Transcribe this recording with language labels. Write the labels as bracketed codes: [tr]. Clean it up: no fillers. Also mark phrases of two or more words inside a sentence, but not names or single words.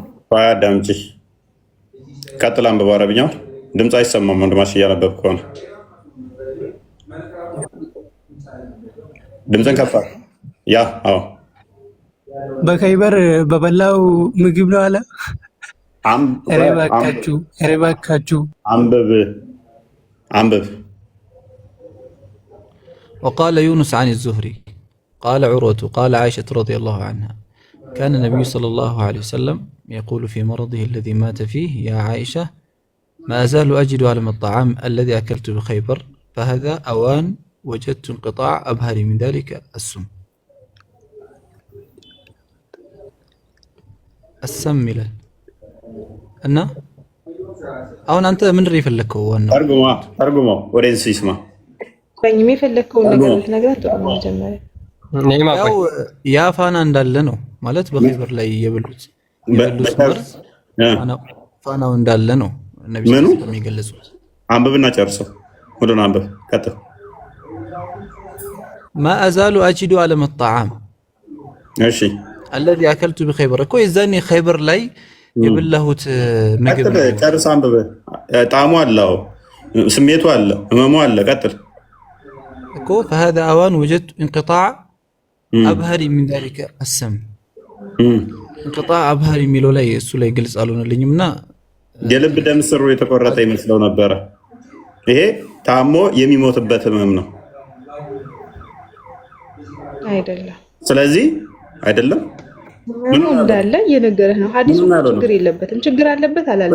[am] አዳምጪ። ቀጥል አንብብ አረብኛው። ድምጽ አይሰማም ወንድማሽ እያነበብክ ከሆነ ድምፅን ከፍ ያ አዎ በካይበር በበላው ምግብ ነው አለ። እባካችሁ አንብብ [ar] وقال يونس عن الزهري قال عروة قال عائشة رضي الله عنها كان النبي صلى الله عليه وسلم يقول في مرضه الذي مات فيه يا عائشة ما أزال أجد ألم الطعام الذي أكلت بخيبر فهذا أوان وجدت انقطاع أبهر من ذلك السم السم [am] ይላል እና አሁን አንተ ምን ይፈልከው ዋናው አርጉማ ወሬንስ ይስማ ቆይም የፈለከው ነገር ልትነግራት ጥሩ ነው። መጀመሪያ ያው ያ ፋና እንዳለ ነው ማለት በኸይበር ላይ የበሉት መርዝ ፋናው እንዳለ ነው ነብዩ የሚገልጹት። አንብብና ጨርሰው ወደና አንብብ ቀጥል። [ar] ما أزال أجد ألم الطعام [am] እሺ [ar] الذي أكلت بخيبر [am] እኮ የዛኔ ኸይበር ላይ የበላሁት ምግብ ጨርስ አንብብ። ጣዕሙ አለው፣ ስሜቱ አለ፣ ህመሙ አለ። ቀጥል [ar] እኮ فهذا أوان وجدت انقطاع أبهر من ذلك السم انقطاع أبهر [am] የሚለው ላይ እሱ ላይ ግልጽ አልሆነልኝምና የልብ ደም ስሩ የተቆረጠ ይመስለው ነበረ። ይሄ ታሞ የሚሞትበት ህመም ነው አይደለም። ስለዚህ አይደለም ምን እንዳለ እየነገረህ ነው። ሐዲሱ ችግር የለበትም። ችግር አለበት አላለም።